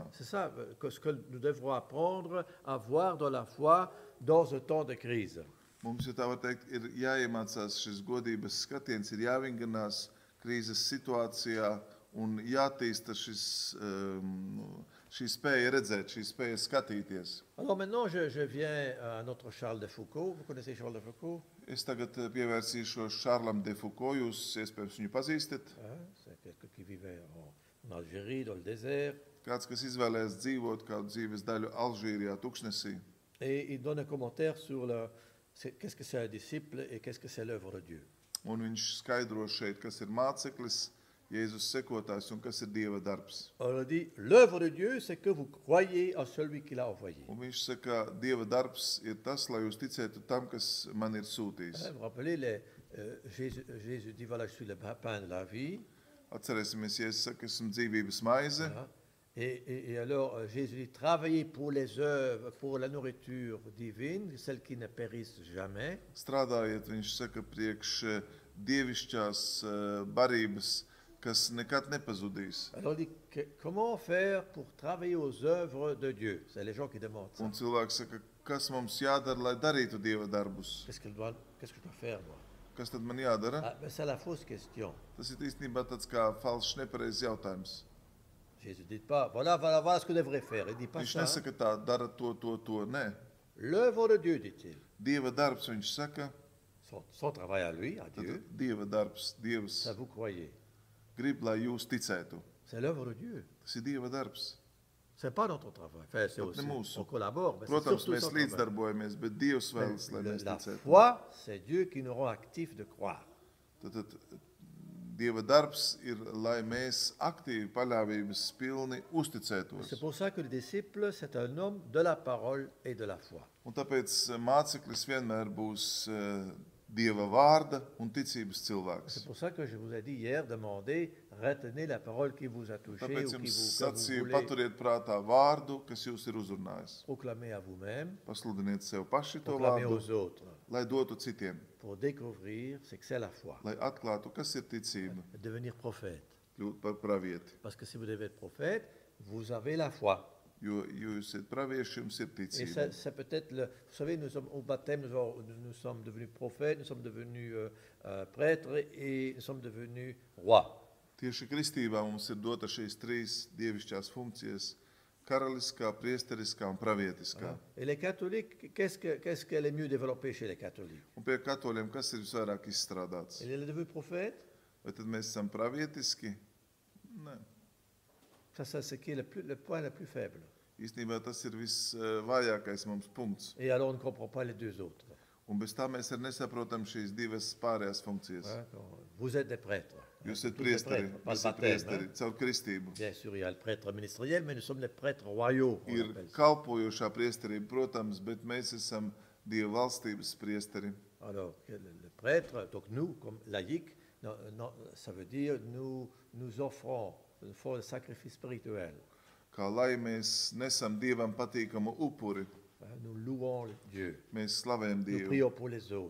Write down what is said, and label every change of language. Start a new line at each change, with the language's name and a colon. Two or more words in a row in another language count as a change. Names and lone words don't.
French: C'est ça ce que nous devrons apprendre à voir dans la foi dans un temps de crise.
Latvian: Mums, ja tā var teikt, ir jāiemācās šis godības skatiens, ir jāvingrinās krīzes situācijā un jātīsta šī spēja redzēt, šī spēja skatīties.
French: Alors maintenant, je viens à notre Charles de Foucault. Vous connaissez Charles de Foucault?
Latvian: Es tagad pievērsīšos Šārlam de Foucault, jūs iespējams viņu pazīstat.
French: C'est quelqu'un qui vivait en Algérie, dans le désert.
Latvian: Kāds, kas izvēlējās dzīvot kādu dzīves daļu Alžīrijā, Tuksnesī.
French: Et il donne un commentaire sur qu'est-ce que c'est un disciple et qu'est-ce que c'est l'œuvre de Dieu.
Latvian: Un viņš skaidro šeit, kas ir māceklis, Jēzus sekotājs un kas ir Dieva darbs.
French: Alors il dit, l'œuvre de Dieu, c'est que vous croyez en celui qui l'a envoyé.
Latvian: Un viņš saka, Dieva darbs ir tas, lai jūs ticētu tam, kas man ir sūtījis.
French: Vous vous rappelez, Jésus dit, voilà, je suis le pain de la vie.
Latvian: Atcerēsimies, Jēzus saka, esmu dzīvības maize.
French: Voilà. Et alors, Jésus dit, travaillez pour les œuvres, pour la nourriture divine, celles qui ne périssent jamais.
Latvian: Strādājiet, viņš saka, priekš dievišķās barības, kas nekad nepazudīs.
French: Alors, il dit, comment faire pour travailler aux œuvres de Dieu? C'est les gens qui demandent ça.
Latvian: Un cilvēks saka, kas mums jādara, lai darītu Dieva darbus?
French: Qu'est-ce que je dois faire, moi?
Latvian: Kas tad man jādara?
French: Mais c'est la fausse question.
Latvian: Tas ir īstenībā tāds kā falšs, nepareizs jautājums.
French: Jésus ne dit pas, voilà ce que vous devrez faire. Il ne dit pas
Latvian: Viņš
French: ça.
Latvian: nesaka tā, dara to. Nē.
French: L'œuvre de Dieu, dit-il.
Latvian: Dieva darbs, viņš saka,
French: Son travail à lui, à
Latvian: tad
French: Dieu,
Latvian: Dieva darbs, Dievs
French: ça vous croyez.
Latvian: grib, lai jūs ticētu.
French: C'est l'œuvre de Dieu.
Latvian: Tas ir Dieva darbs.
French: Ce n'est pas notre travail. Enfin, c'est aussi,
Latvian: mūsu.
French: on collabore, mais c'est
Latvian: Protams,
French: surtout
Latvian: mēs
French: son travail.
Latvian: līdzdarbojamies, bet Dievs vēlas, lai
French: Mais
Latvian: mēs
French: la
Latvian: ticētu.
French: foi, c'est Dieu qui nous rend actifs de croire.
Latvian: Tad Dieva darbs ir, lai mēs aktīvi, paļāvības pilni uzticētos.
French: C'est pour ça que le disciple, c'est un homme de la parole et de la foi.
Latvian: Un tāpēc māceklis vienmēr būs Dieva vārda un ticības cilvēks.
French: C'est pour ça que je vous ai dit hier, demandez, retenez la parole qui vous a touché
Latvian: Tāpēc
French: ou
Latvian: jums
French: que vous
Latvian: sacīju,
French: voulez
Latvian: paturiet prātā vārdu, kas jūs ir uzrunājis.
French: proclamer à vous-même,
Latvian: Pasludiniet sev paši to
French: proclamer
Latvian: vārdu,
French: aux autres,
Latvian: lai dotu citiem,
French: pour découvrir ce que c'est la foi,
Latvian: lai atklātu, kas ir ticība,
French: devenir prophète.
Latvian: kļūt par pravieti.
French: Parce que si vous devez être prophète, vous avez la foi.
Latvian: Jo jūs esat pravieši, jums ir
French: Et
Latvian: ticība.
French: c'est peut-être, vous savez, nous sommes au baptême, nous sommes devenus prophètes, nous sommes devenus prêtres et nous sommes devenus rois.
Latvian: Tieši kristībā mums ir dota šīs trīs dievišķās funkcijas - karaliskā, priesteriskā un pravietiskā.
French: Et les catholiques, qu'est-ce qu'elle est mieux développée chez les catholiques?
Latvian: Un pie katoļiem, kas ir visvairāk izstrādāts?
French: Elle est devenue prophète?
Latvian: Vai tad mēs esam pravietiski? Nē.
French: Ça, c'est ce qui est le point le plus faible.
Latvian: Īstenībā tas ir visvājākais mums punkts.
French: Et alors on ne comprend pas les deux autres.
Latvian: Un bez tā mēs arī nesaprotam šīs divas pārējās funkcijas.
French: Hein, vous êtes des prêtres.
Latvian: Jūs esat
French: Tous des
Latvian: priesteri,
French: prêtres, pas le
Latvian: jūs esat
French: baptême,
Latvian: priesteri hein. caur kristību.
French: Bien sûr, il y a le prêtre ministériel, mais nous sommes les prêtres royaux. On
Latvian: Ir
French: appelle ça.
Latvian: kalpojošā priesterība, protams, bet mēs esam Dieva valstības priesteri.
French: Alors, le prêtre, donc nous, comme laïcs, ça veut dire nous offrons le sacrifice spirituel.
Latvian: Kā lai mēs nesam Dievam patīkamu upuri,
French: Hein, nous louons Dieu.
Latvian: mēs slavējam
French: Nous
Latvian: Dievu,
French: prions pour les autres.